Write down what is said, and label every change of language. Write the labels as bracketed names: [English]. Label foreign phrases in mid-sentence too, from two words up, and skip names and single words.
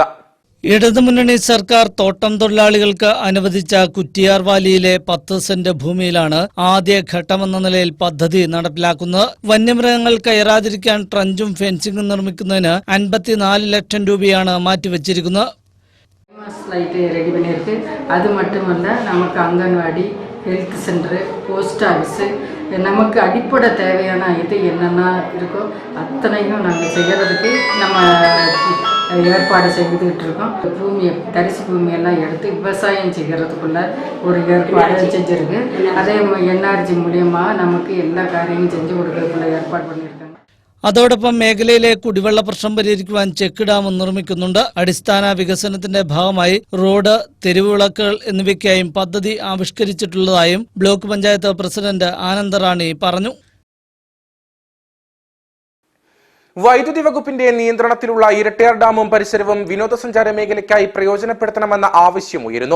[Malayalam] ഇടതുമുന്നണി സർക്കാർ തോട്ടം തൊഴിലാളികൾക്ക് അനുവദിച്ച കുറ്റിയാർ വാലിയിലെ 10 സെന്റ് ഭൂമിയിലാണ് ആദ്യ ഘട്ടമെന്ന നിലയിൽ പദ്ധതി നടപ്പിലാക്കുന്നത്. വന്യമൃഗങ്ങൾ കയറാതിരിക്കാൻ ട്രഞ്ചും ഫെൻസിംഗും നിർമ്മിക്കുന്നതിന് 54 ലക്ഷം രൂപയാണ് മാറ്റിവെച്ചിരിക്കുന്നത്. [Tamil] ரெடி பண்ணியிருக்கு. அது மட்டுமல்ல நமக்கு அங்கன்வாடி, ஹெல்த் சென்டரு, போஸ்ட் ஆஃபீஸு, நமக்கு அடிப்படை தேவையான இது என்னென்ன இருக்கோ அத்தனையும் நாங்கள் செய்கிறதுக்கு நம்ம ஏற்பாடு செய்துக்கிட்டு இருக்கோம். பூமியை தரிசு பூமியெல்லாம் எடுத்து விவசாயம் செய்கிறதுக்குள்ள ஒரு ஏற்பாடு செஞ்சுருக்கு. அதே NRG மூலியமாக நமக்கு எல்லா காரியமும் செஞ்சு கொடுக்கறதுக்குள்ள ஏற்பாடு பண்ணியிருக்காங்க. [Malayalam] അതോടൊപ്പം മേഖലയിലെ കുടിവെള്ള പ്രശ്നം പരിഹരിക്കുവാൻ ചെക്ക് ഡാം നിർമ്മിക്കുന്നുണ്ട്. അടിസ്ഥാന വികസനത്തിന്റെ ഭാഗമായി റോഡ്, തെരുവ് വിളക്കുകൾ എന്നിവയ്ക്കായും പദ്ധതി ആവിഷ്കരിച്ചിട്ടുള്ളതായും ബ്ലോക്ക് പഞ്ചായത്ത് പ്രസിഡന്റ് ആനന്ദറാണി പറഞ്ഞു. വൈദ്യുതി വകുപ്പിന്റെ നിയന്ത്രണത്തിലുള്ള ഇരട്ടയാർ ഡാമും പരിസരവും വിനോദസഞ്ചാര മേഖലയ്ക്കായി പ്രയോജനപ്പെടുത്തണമെന്ന ആവശ്യം ഉയരുന്നു.